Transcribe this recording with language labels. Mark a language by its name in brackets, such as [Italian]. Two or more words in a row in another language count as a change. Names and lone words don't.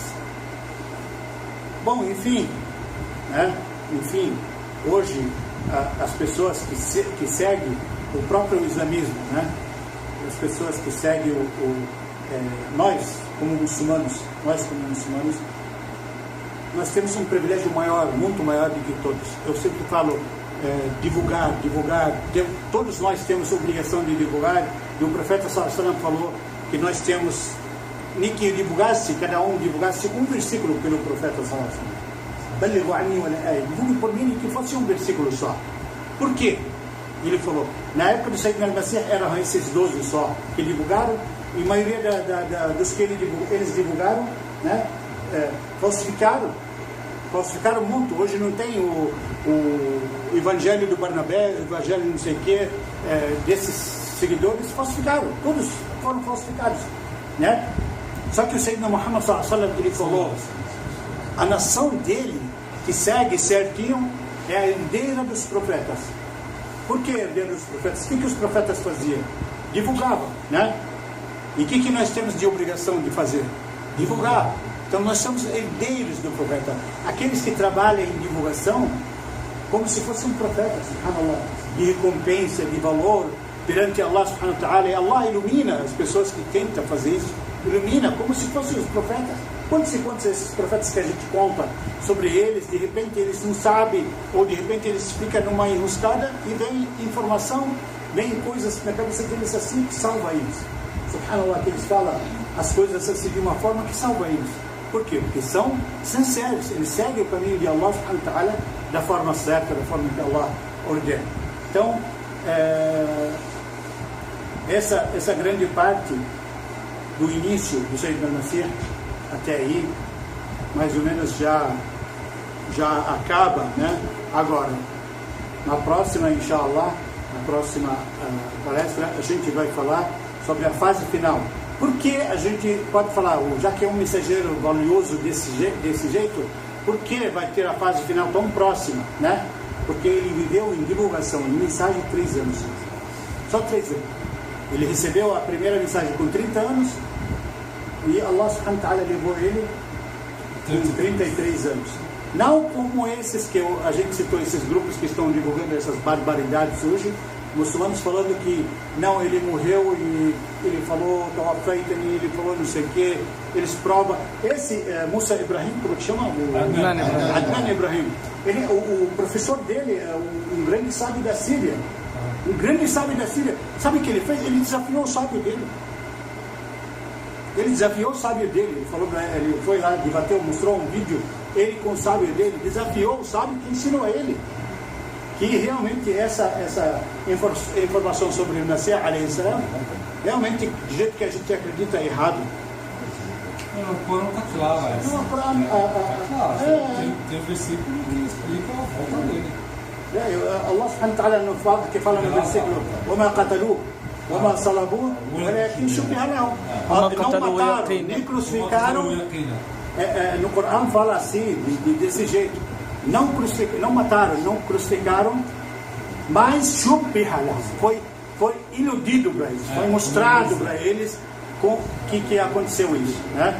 [Portuguese] Bom, enfim, né, hoje as pessoas que seguem o próprio islamismo, né, as pessoas que seguem nós como muçulmanos, nós como muçulmanos, nós temos um privilégio maior, muito maior do que todos. Eu sempre falo, divulgar. Todos nós temos a obrigação de divulgar, e o profeta [Arabic] صلى الله عليه وسلم [Portuguese] falou que nós temos, nem que divulgasse, cada um divulgasse um versículo pelo profeta [Arabic] صلى الله عليه وسلم. [Portuguese] Divulgue por mim que fosse um versículo só. Por quê? Ele falou, na época do Sayyidina al-Masih eram esses 12 só que divulgaram, e a maioria dos que eles divulgaram, né, falsificaram muito. Hoje não tem o evangelho do Barnabé, o evangelho não sei o que, desses seguidores falsificaram, todos foram falsificados, né? Só que o Sayyidina Muhammad [Arabic] صلى الله عليه وسلم, [Portuguese] ele falou, a nação dele que segue certinho é a herdeira dos profetas. Por que a herdeira dos profetas? O que os profetas faziam? Divulgavam, né? E o que nós temos de obrigação de fazer? Divulgar. Então nós somos herdeiros do profeta. Aqueles que trabalham em divulgação, como se fossem profetas, subhanallah, de recompensa, de valor perante Allah [Arabic] سبحانه وتعالى. [Portuguese] E Allah ilumina as pessoas que tentam fazer isso, ilumina como se fossem os profetas. Quantos e quantos esses profetas que a gente conta sobre eles, de repente eles não sabem, ou de repente eles ficam numa enroscada e vem informação, vem coisas na cabeça deles assim que salva eles. Subhanallah, que eles falam as coisas assim de uma forma que salva eles. Por quê? Porque são sinceros, eles seguem o caminho de Allah [Arabic] سبحانه وتعالى [Portuguese] da forma certa, da forma que Allah ordena. Então, essa grande parte do início do Sayyidina al-Masih até aí, mais ou menos já acaba, né? Agora, na próxima, inshallah, na próxima palestra, a gente vai falar sobre a fase final. Por que a gente pode falar, já que é um mensageiro valioso desse jeito, por que vai ter a fase final tão próxima, né? Porque ele viveu em divulgação, em mensagem 3 anos. Só 3 anos. Ele recebeu a primeira mensagem com 30 anos, e Allah [Arabic] سبحانه وتعالى [Portuguese] levou ele com 33 anos. Não como esses que a gente citou, esses grupos que estão divulgando essas barbaridades hoje, muçulmanos falando que não, ele morreu e ele falou ele falou não sei o que, eles provam. Esse Musa Ibrahim, como que chama? Adnan Ibrahim. O professor dele é um grande sábio da Síria. Um grande sábio da Síria. Sabe o que ele fez? Ele desafiou o sábio dele. Ele falou, ele foi lá, debateu, mostrou um vídeo, ele com o sábio dele, desafiou o sábio que ensinou a ele. Que realmente essa informação sobre o Masih [Arabic] عليه السلام, [Portuguese] realmente, do jeito que a gente acredita, é errado. O Corão está claro. Não, tem um versículo que explica a volta dele. Allah [Arabic] سبحانه وتعالى [Portuguese] que fala no versículo, [Arabic] وَمَا قَتَلُوهُ وَمَا صَلَبُوهُ وَلَكِنْ شُبِّهَ لَهُم. [Portuguese] Não mataram, nem crucificaram. No Corão fala assim, desse jeito. Não mataram, não crucificaram, mas foi iludido para eles, foi mostrado para eles com que aconteceu isso, né?